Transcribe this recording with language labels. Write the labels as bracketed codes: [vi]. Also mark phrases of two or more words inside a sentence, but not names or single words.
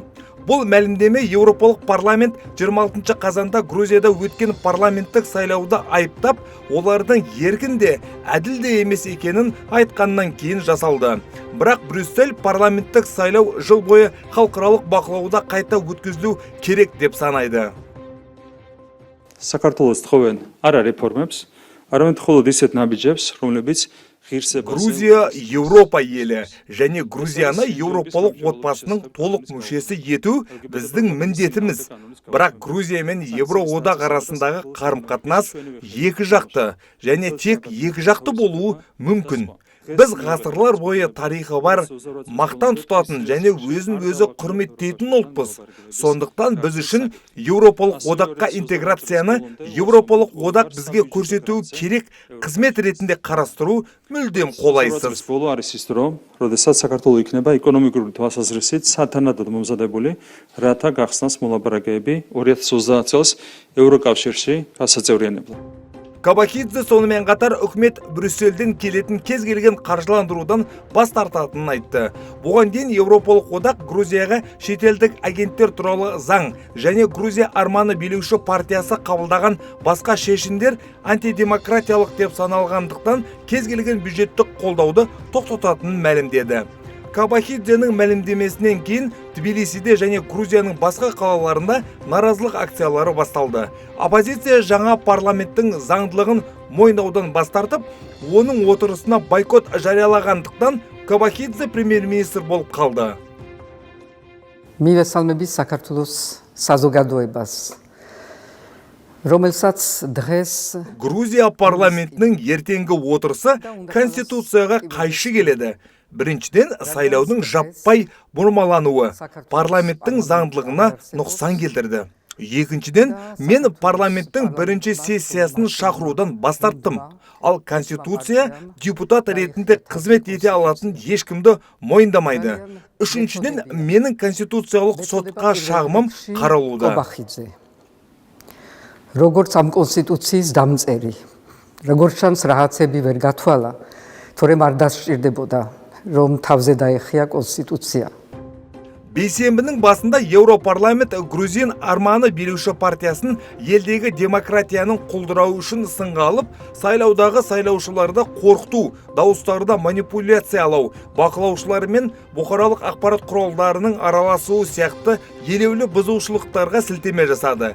[kk] Бұл мәлімдеме Еуропалық парламент 26 қазанда Грузияда өткен парламенттік сайлауда айыптап, олардың еркінде, әділде емес екенін айтқаннан кейін жасалды. Бірақ Брюссель парламенттік сайлау жыл бойы халықаралық бақылауда қайта өткізілу керек деп санайды. [ka] საქართველოს თხოვენ არა რეფორმებს, არამედ მხოლოდ ისეთ ნაბიჯებს, რომლებიც [kk] Грузия Еуропа елі және Грузияны Еуропалық отбасының толық мүшесі ету біздің міндетіміз. Бірақ Грузия мен Евроодақ арасындағы қарым-қатынас екі жақты және тек екі жақты болуы мүмкін. Біз ғасырлар бойы тарихы бар, мақтан тұтатын және өзін-өзі құрметтейтін ұлтпыз. Сондықтан біз үшін Еуропалық одаққа интеграцияны Еуропалық одақ бізге көрсетуі керек қызмет ретінде қарастыру мүлдем қолайсыз. [ka] ბოლო არის ის დრო, როდესაც საქართველო იქნება ეკონომიკური თვალსაზრისით სათანადოდ მომზადებული, რათა გახსნას მოლაპარაკებები 2030 წელს ევროკავშირში გასაწევრიანებლად. [kk] Кабахидзе сонымен қатар үкімет Брюссельден келетін кез келген қаржыландырудан бас тартатынын айтты. Бұған дейін Еуропалық одақ Грузияға шетелдік агенттер туралы заң және Грузия арманы билеуші партиясы қабылдаған басқа шешімдер антидемократиялық деп саналғандықтан кез келген бюджеттік қолдауды тоқтататынын мәлімдеді. Кабахидзенің мәлімдемесінен кейін Тбилисиде және Грузияның басқа қалаларында наразылық акциялары басталды. Оппозиция жаңа парламенттің заңдылығын мойындаудан бас тартып, оның отырысына бойкот жариялағандықтан Кабахидзе премьер-министр болып қалды. [ka] მივესალმები საქართველოს საზოგადოებას, რომელსაც დღეს [kk] Грузия парламентінің ертеңгі отырысы конституцияға қайшы келеді. Біріншіден, сайлаудың жаппай бұрмалануы парламенттің заңдылығына нұқсан келтірді. Екіншіден, мен парламенттің бірінші сессиясын шақырудан бас тарттым. Ал конституция депутат ретінде қызмет ете алатын ешкімді мойындамайды. Үшіншіден, менің конституциялық сотқа шағымым қаралуда. [ka] როგორც ამ კონსტიტუციის დამწერი, როგორც ჩანს რაღაცები ვერ გათვალა, თორემ არ დასჭირდებოდა რომ თავზე დაეხია კონსტიტუცია. [kk] Бейсенбінің басында Еуропарламент Грузин арманы билеуші партиясын елдегі демократияның құлдырауы үшін сынға алып, сайлаудағы сайлаушыларды қорқыту, дауыстарды манипуляциялау, бақылаушылар мен бұқаралық ақпарат құралдарының араласуы сияқты елеулі бұзушылықтарға сілтеме жасады.